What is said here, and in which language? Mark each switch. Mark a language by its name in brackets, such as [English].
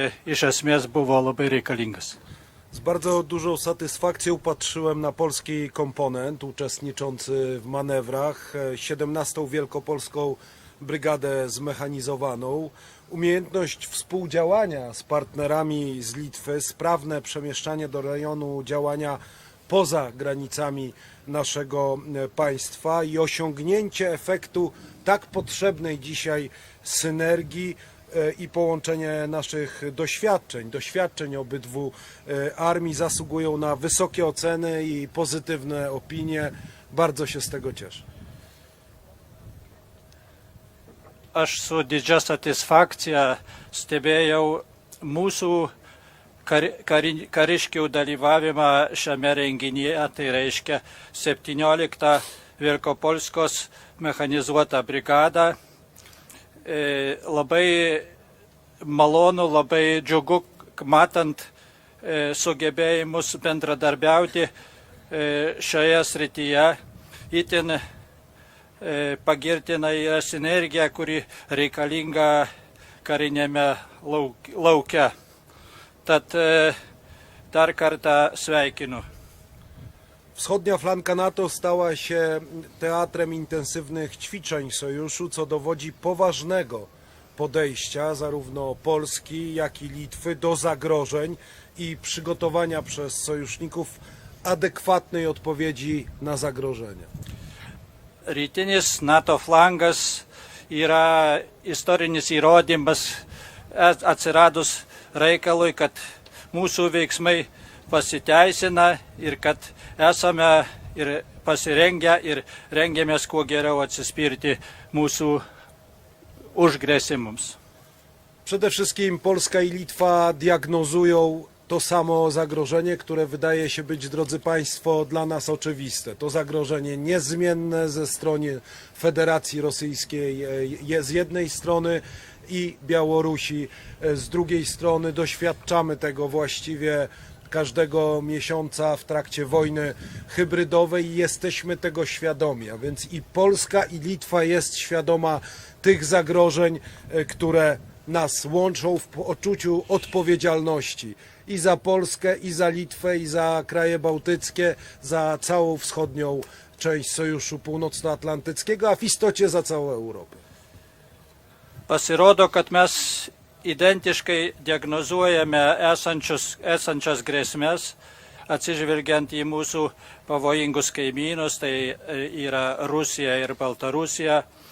[Lithuanian] iš esmės buvo labai reikalingas. [Polish] Z bardzo dużą satysfakcją patrzyłem na polski komponent uczestniczący w manewrach, 17. Wielkopolską Brygadę Zmechanizowaną. Umiejętność współdziałania z partnerami z Litwy, sprawne przemieszczanie do rejonu działania poza granicami naszego państwa i osiągnięcie efektu tak potrzebnej dzisiaj synergii i połączenie naszych doświadczeń obydwu armii zasługują na wysokie oceny i pozytywne opinie. Bardzo się z tego cieszę. [Lithuanian] Aš su didžia satisfakcija stebėjau mūsų kariškių dalyvavimą šiame renginyje, tai reiškia 17 Wielkopolskos mechanizuotą brigadą. Labai malonu, labai džiugu, matant sugebėjimus bendradarbiauti šioje srityje. Itin pagirtina yra sinergija, kuri reikalinga karinėme lauke. Tad dar kartą sveikinu. [Polish] Wschodnia flanka NATO stała się teatrem intensywnych ćwiczeń sojuszu, co dowodzi poważnego podejścia zarówno Polski, jak i Litwy do zagrożeń i przygotowania przez sojuszników adekwatnej odpowiedzi na zagrożenia. [Lithuanian] Rytinis NATO flangas yra istorinis įrodymas atsiradus reikalui, kad mūsų veiksmai pasiteisina ir kad esame ir pasirengę ir rengiamės kuo geriau atsispirti mūsų užgrėsimams. [Polish] Przede wszystkim Polska i Litwa diagnozują to samo zagrożenie, które wydaje się być, drodzy Państwo, dla nas oczywiste. To zagrożenie niezmienne ze strony Federacji Rosyjskiej z jednej strony i Białorusi z drugiej strony. Doświadczamy tego właściwie każdego miesiąca w trakcie wojny hybrydowej i jesteśmy tego świadomi. A więc i Polska, i Litwa jest świadoma tych zagrożeń, które nas łączą w poczuciu odpowiedzialności i za Polskę, i za Litwę, i za kraje bałtyckie, za całą wschodnią część Sojuszu Północnoatlantyckiego, a w istocie za całą Europę. [Lithuanian] Pasirodo, kad mes identiškai diagnozuojame esančias grėsmės, atsižvelgiant į mūsų pavojingus kaimynus, tai yra Rusija ir Baltarusija.